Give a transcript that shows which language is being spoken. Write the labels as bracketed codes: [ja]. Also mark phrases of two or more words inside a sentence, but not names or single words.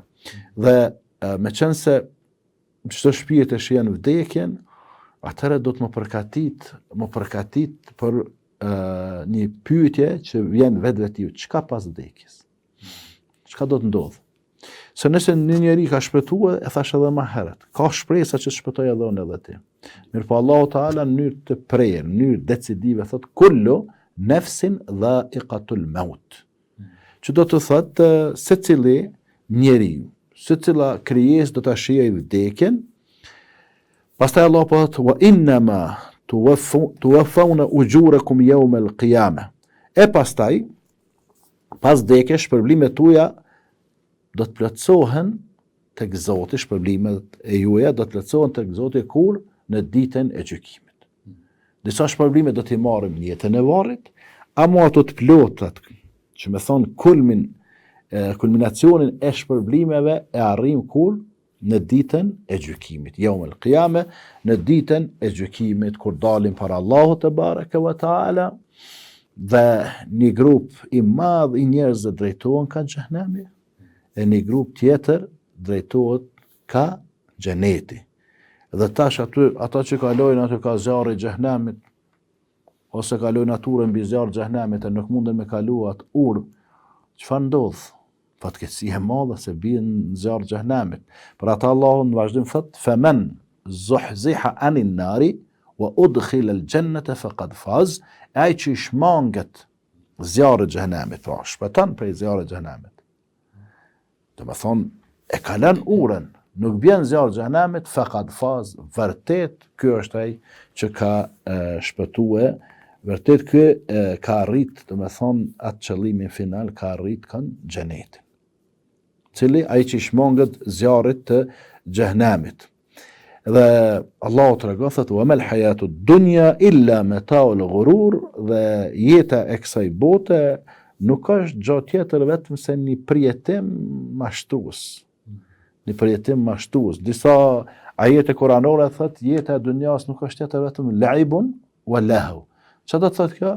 [sq] Dhe me qenë se çdo shpirt e shihen vdekjen, atëherë do të më përkatit për një pyetje që vjen vetveti, çka pas vdekjes? Çka do të ndodh? Se nëse një njeri ka shpëtuar, e thash edhe më herët, ka shpresa që shpëtoj edhe unë edhe ti. Mirpo Allahu Teala në mënyrë të prerë, në mënyrë decisive thot [ar] كل نفس ذائقة الموت. [sq] Që do të thotë secili njeriu, secila krijesë do ta shijojë vdekjen. Pastaj Allah po thot [ar] وإنما توفون أجوركم يوم القيامة. [sq] E pastaj pas vdekjes shpërblimet tuaja do të plotësohen tek Zoti, shpërblimet e juaja do të plotësohen tek Zoti kur në ditën e gjykimit. Disa shpërblime do t'i marrim në jetën e varrit, ama ato të plotat, që me thonë kulminacionin e shpërblimeve e arrim kur në ditën e gjykimit. [ar] يوم القيامة, [sq] në ditën e gjykimit kur dalim para Allahut [ar] تبارك وتعالى [sq] dhe një grup i madh i njerëzve drejtohen ka xhenemi e një grup tjetër drejtohet ka xheneti. Dhe tash ata që kalojnë aty ka zjarri i xhenemit ose kalojnë naturën mbi zjarr xhenemit e nuk munden me kalu atë urë, çfarë ndodh? Fatkeqësi e madhe se bien në zjarr xhenemit. Për ata Allahu në vazhdim thot: [ar] "فمن زحزح عن النار وأدخل الجنة فقد فاز." [sq] Ai që shmanget zjarri i xhenemit, pra shpëton prej zjarrit të xhenemit. Do të thonë e kalon urën, nuk bjen zjarri i xhenemit, [ar] فقد فاز, [sq] vërtet ky është ai që ka shpëtue, vërtet ky ka arrit, do të thonë atë qëllimin final, ka arrit kanë xhenetin. Cili ai që shmanget zjarrit të xhenemit. Dhe Allahu tregon thotë [ar] وما الحياة الدنيا إلا متاع الغرور, [sq] dhe jeta e kësaj bote nuk është gjë tjetër vetëm se një përjetim mashtrues. Një përjetim mashtrues. Disa ajete kuranore thotë jeta e dunjas nuk është tjetër vetëm [ar] لعب ولهو. [sq] Çfarë do të thotë kjo?